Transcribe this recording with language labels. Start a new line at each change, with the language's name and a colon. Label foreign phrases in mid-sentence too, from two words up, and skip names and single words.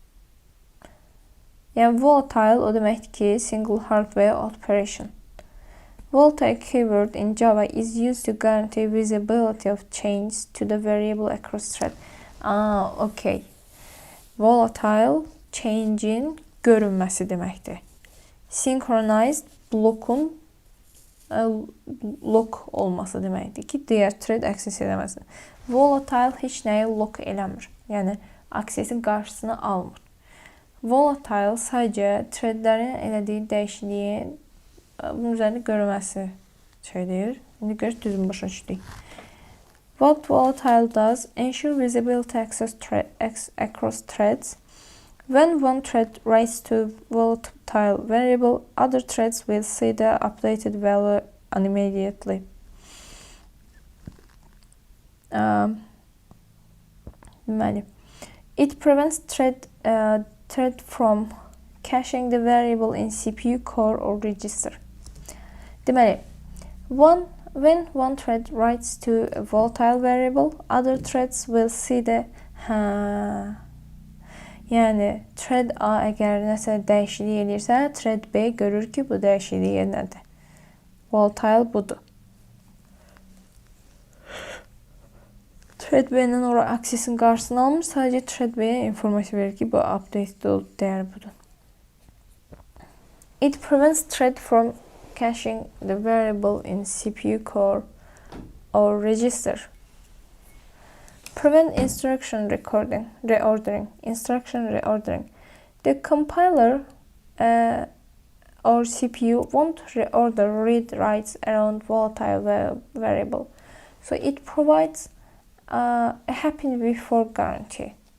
Azerbaijani: Yəni volatile o deməkdir ki,
English: single hardware operation. Volatile keyword in Java is used to guarantee visibility of change to the variable across thread.
Azerbaijani: Okay. Volatile change'in görünməsi deməkdir. Synchronized blokun lock olması deməkdir ki, digər thread access edəməsin. Volatile heç nəyi lock eləmir. Yəni accessin qarşısını almır. Volatile sadəcə threadlərin elədiyi dəyişikliyin bunun üzərində görünməsi şeydir. İndi görək düzgün başa düşdük.
English: What volatile does ensure visibility across threads. When one thread writes to volatile variable, other threads will see the updated value immediately. It prevents thread from caching the variable in CPU core or register.
Azerbaijani: Deməli,
English: when one thread writes to a volatile variable, other threads will see the
Azerbaijani: Yəni thread A əgər nəsə dəyişiklik eləyirsə, thread B görür ki, bu dəyişiklik nədir? Volatile budur. Thread B-nin ora access'in qarşısını almır, sadəcə thread B-yə informasiya verir ki, bu updated oldu, dəyəri budur.
English: It prevents thread from caching the variable in CPU core or register. Prevent instruction reordering. The compiler or CPU won't reorder read writes around volatile variable, so it provides a happen before guarantee.